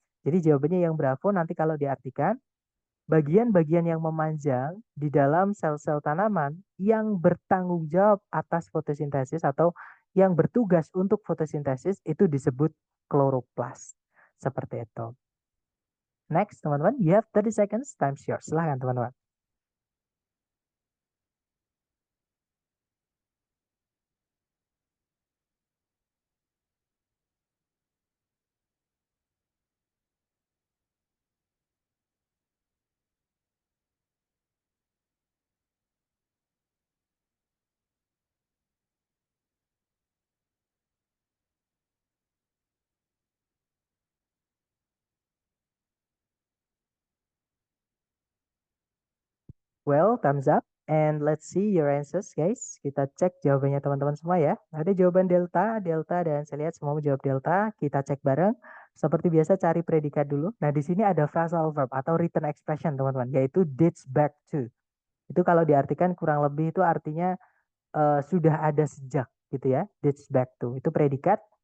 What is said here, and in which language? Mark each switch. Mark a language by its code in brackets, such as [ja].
[id] Jadi jawabannya yang Bravo nanti kalau diartikan bagian-bagian yang memanjang di dalam sel-sel tanaman yang bertanggung jawab atas fotosintesis atau yang bertugas untuk fotosintesis itu disebut kloroplas. Seperti itu. [en] Next, teman-teman, you have 30 seconds, time's yours. [id] Silahkan, teman-teman. [en] Well, thumbs up. And let's see your answers, guys. [id] Kita cek jawabannya teman-teman semua ya. Ada jawaban delta, delta, dan saya lihat semua menjawab delta. Kita cek bareng. Seperti biasa cari predikat dulu. Nah, di sini ada phrasal verb atau written expression, teman-teman, yaitu dates back to. Itu kalau diartikan kurang lebih itu artinya sudah ada sejak gitu ya. Dates back to. Itu predikat.